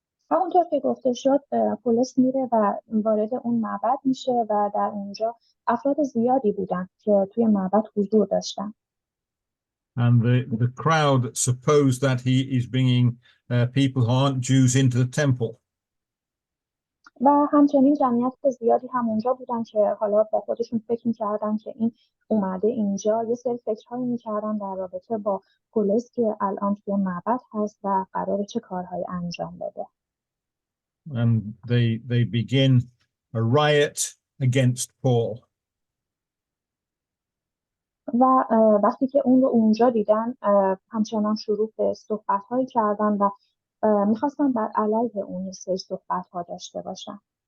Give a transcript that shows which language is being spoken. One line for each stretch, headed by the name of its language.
Persian: همونطور که گفته شد پولس میره و وارد اون معبد میشه و در اونجا افراد زیادی بودن که توی معبد حضور داشتن.
English: And the crowd suppose that he is bringing people who aren't Jews into the temple.
Persian: و همچنین جمعیت زیادی هم اونجا بودن که حالا با خودشون فکر می‌کردن که این اومده اینجا، یه سری فکرهایی می‌کردن در رابطه با پولس که الان توی معبد هست و قراره چه کارهایی انجام بده.
English: And they begin a riot against Paul.
Persian: و وقتی که اون رو اونجا دیدن همچنان شروع به صحبت‌هایی کردن و می‌خواستن بر علیه اون سری صحبت‌ها داشته باشن.